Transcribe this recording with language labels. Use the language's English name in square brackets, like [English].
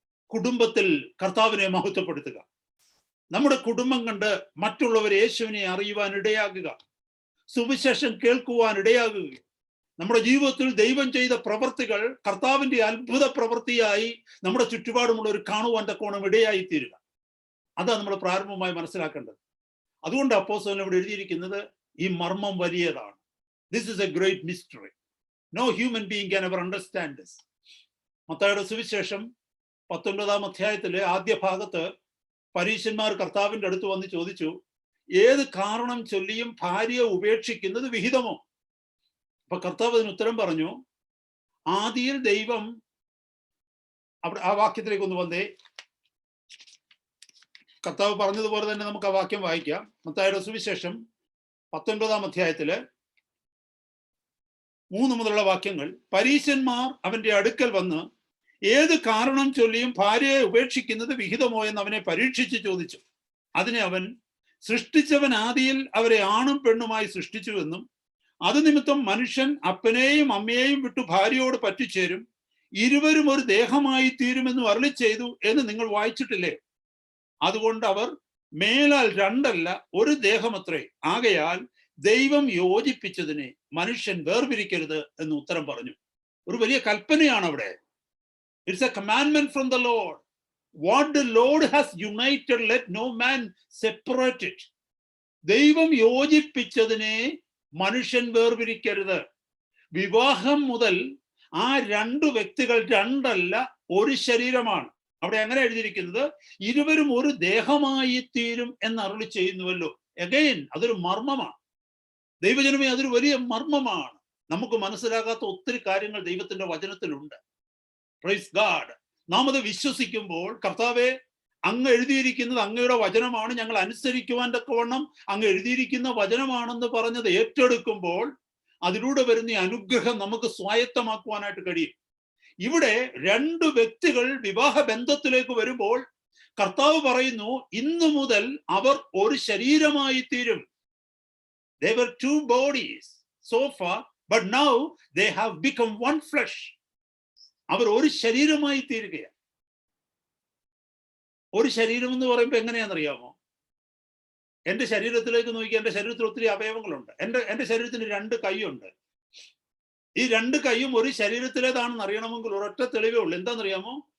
[Malayalam] കുടുംബത്തിൽ കർത്താവിനെ മഹത്വപ്പെടുത്തുക, നമ്മുടെ കുടുംബം കണ്ട് മറ്റുള്ളവർ യേശുവിനെ അറിയുവാൻ ഇടയാകുക, സുവിശേഷം കേൾക്കുവാൻ ഇടയാകുക, നമ്മുടെ ജീവിതത്തിൽ ദൈവം ചെയ്ത പ്രവൃത്തികൾ കർത്താവിന്റെ അത്ഭുത പ്രവൃത്തിയായി നമ്മുടെ ചുറ്റുപാടുമുള്ളവർ കാണുവാൻ തക്കോണം ഇടയായി തീരുക. അതാണ് നമ്മൾ പ്രാരംഭമായി മനസ്സിലാക്കേണ്ടത്. അതുകൊണ്ട് അപ്പോസ്തലൻ ഇവിടെ എഴുതിയിരിക്കുന്നത് ഈ മർമ്മം വലിയതാണ്. [English] This is a great mystery. No human being can ever understand this. [Malayalam] മത്തായിയുടെ സുവിശേഷം 19-ാം അധ്യായത്തിലെ ആദ്യ ഭാഗത്ത് പരീശന്മാർ കർത്താവിന്റെ അടുത്ത് വന്ന് ചോദിച്ചു, ഏത് കാരണം ചൊല്ലിയും ഭാര്യയെ ഉപേക്ഷിക്കുന്നത് വിഹിതമോ? അപ്പൊ കർത്താവ് അതിന് ഉത്തരം പറഞ്ഞു, ആദിയിൽ ദൈവം, അവിടെ ആ വാക്യത്തിലേക്ക് ഒന്ന് വന്നേ. കർത്താവ് പറഞ്ഞതുപോലെ തന്നെ നമുക്ക് ആ വാക്യം വായിക്കാം. മത്തായിയുടെ സുവിശേഷം 19-ാം അധ്യായത്തില് 3 മുതലുള്ള വാക്യങ്ങൾ. പരീശന്മാർ അവന്റെ അടുക്കൽ വന്ന് ഏത് കാരണം ചൊല്ലിയും ഭാര്യയെ ഉപേക്ഷിക്കുന്നത് വിഹിതമോ എന്ന് അവനെ പരീക്ഷിച്ച് ചോദിച്ചു. അതിനെ അവൻ, സൃഷ്ടിച്ചവൻ ആദിയിൽ അവരെ ആണും പെണ്ണുമായി സൃഷ്ടിച്ചുവെന്നും അത് നിമിത്തം മനുഷ്യൻ അപ്പനെയും അമ്മയെയും വിട്ടു ഭാര്യയോട് പറ്റിച്ചേരും, ഇരുവരും ഒരു ദേഹമായി തീരുമെന്നും അരുളി ചെയ്തു എന്ന് നിങ്ങൾ വായിച്ചിട്ടില്ലേ? അതുകൊണ്ട് അവർ മേലാൽ രണ്ടല്ല ഒരു ദേഹമത്രേ, ആകയാൽ ദൈവം യോജിപ്പിച്ചതിനെ മനുഷ്യൻ വേർപിരിക്കരുത് എന്ന് ഉത്തരം പറഞ്ഞു. ഒരു വലിയ കൽപ്പനയാണ് അവിടെ. [English] It's a commandment from the Lord. What the Lord has united, let no man separate it. [Malayalam] ദൈവം യോജിപ്പിച്ചതിനെ മനുഷ്യൻ വേർപിരിക്കരുത്. വിവാഹം മുതൽ ആ രണ്ടു വ്യക്തികൾ രണ്ടല്ല ഒരു ശരീരമാണ്. അവിടെ അങ്ങനെ എഴുതിയിരിക്കുന്നത്, ഇരുവരും ഒരു ദേഹമായി തീരും എന്ന് അരുളി ചെയ്യുന്നുവല്ലോ. അഗൈൻ അതൊരു മർമ്മമാണ്. ദൈവജനമേ, അതൊരു വലിയ മർമ്മമാണ്. നമുക്ക് മനസ്സിലാകാത്ത ഒത്തിരി കാര്യങ്ങൾ ദൈവത്തിന്റെ വചനത്തിലുണ്ട്. [English] Praise God. [Malayalam] നാം അത് വിശ്വസിക്കുമ്പോൾ, കർത്താവെ അങ്ങ് എഴുതിയിരിക്കുന്നത് അങ്ങയുടെ വചനമാണ്, ഞങ്ങൾ അനുസരിക്കുവാൻ തക്കവണ്ണം അങ്ങ് എഴുതിയിരിക്കുന്ന വചനമാണെന്ന് പറഞ്ഞത് ഏറ്റെടുക്കുമ്പോൾ അതിലൂടെ വരുന്ന അനുഗ്രഹം നമുക്ക് സ്വായത്തമാക്കുവാനായിട്ട് കഴിയും. ഇവിടെ രണ്ടു വ്യക്തികൾ വിവാഹ ബന്ധത്തിലേക്ക് വരുമ്പോൾ കർത്താവ് പറയുന്നു, ഇന്നു മുതൽ അവർ ഒരു ശരീരമായി തീരും. [English] They were two bodies so far, but now they have become one flesh. [Malayalam] അവർ ഒരു ശരീരമായി തീരുകയാണ്. ഒരു ശരീരം എന്ന് പറയുമ്പോൾ എങ്ങനെയാണെന്നറിയാമോ? എൻ്റെ ശരീരത്തിലേക്ക് നോക്കി, എൻ്റെ ശരീരത്തിൽ ഒത്തിരി അവയവങ്ങളുണ്ട്. എൻ്റെ ശരീരത്തിന് 2 കൈയുണ്ട്. ഈ 2 കൈയും ഒരു ശരീരത്തിലേതാണെന്ന് അറിയണമെങ്കിൽ ഒരൊറ്റ തെളിവേ ഉള്ളൂ. എന്താണെന്നറിയാമോ?